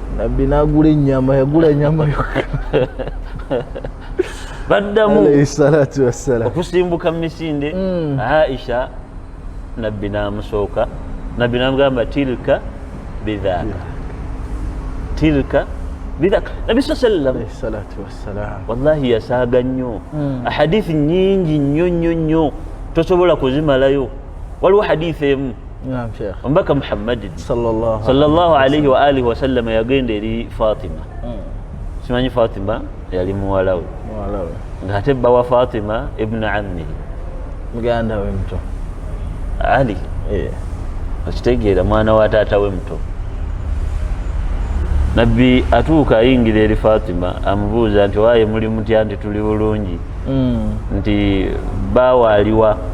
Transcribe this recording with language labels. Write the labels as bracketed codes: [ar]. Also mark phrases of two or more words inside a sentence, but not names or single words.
[lg] nabbi n'agula ennyama yagula nyama yokka baddamu [ar] عليه الصلاة والسلام [lg] okusimbuka mu misinde Aisha nabbi n'amusooka nabbi n'amugamba [ar] تلك بتلك [lg] nabbi sallam [ar] عليه الصلاة والسلام [lg] wallahi yasaaga nnyo ahadithi nyingi nnyo tosobola kuzimalayo waliwo hadithi emu omubaka Muhammadin [ar] صلى الله عليه وآله وسلم [lg] yagenda eri Fatima simanyi Fatima yali muwalawe ng'ate bba wa Fatima [ar] ابن عمه [lg] muganda we muto Ali okitegeera mwana wa taata we muto nabbi atuuka ayingira eri Fatima amubuuza nti waaye muli mutya nti tuli bulungi nti baawa aliwa